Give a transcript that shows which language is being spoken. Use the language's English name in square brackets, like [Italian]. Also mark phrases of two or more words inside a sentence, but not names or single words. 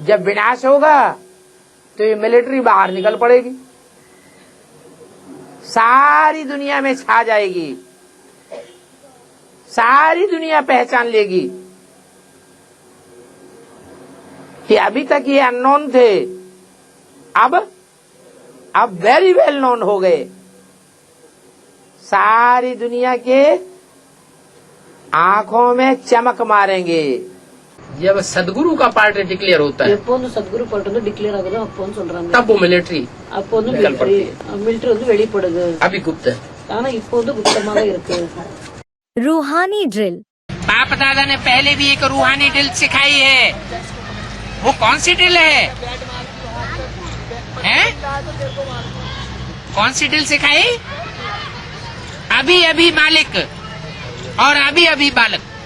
[Hindi] जब विनाश होगा तो ये मिलिट्री बाहर निकल पड़ेगी, सारी दुनिया में छा जाएगी, सारी दुनिया पहचान लेगी कि अभी तक ये अननोन थे, अब [English] very well known [Hindi] हो गए। सारी दुनिया के आंखों में चमक मारेंगे। जब सदगुरु का [English] part declare [Hindi] होता है, [Tamil] எப்போ வந்து சத்குரு பாட்டு வந்து டிக்ளேர் ஆகுதோ அப்போ சொல்றாங்க, [Hindi] तब वो मिलिट्री [Tamil] அப்போ வந்து [Hindi] निकल पड़ती [Tamil] மிலிட்டரி வந்து வெளிப்படுது। [Hindi] अभी गुप्त है। [Tamil] ஆனா இப்போ வந்து குப்தமாக இருக்கு। [Hindi] रूहानी ड्रिल। बाप दादा ने पहले भी एक रूहानी ड्रिल सिखाई है। वो कौन सी ड्रिल है? कौन सी ड्रिल सिखाई? अभी अभी मालिक और अभी अभी बालक।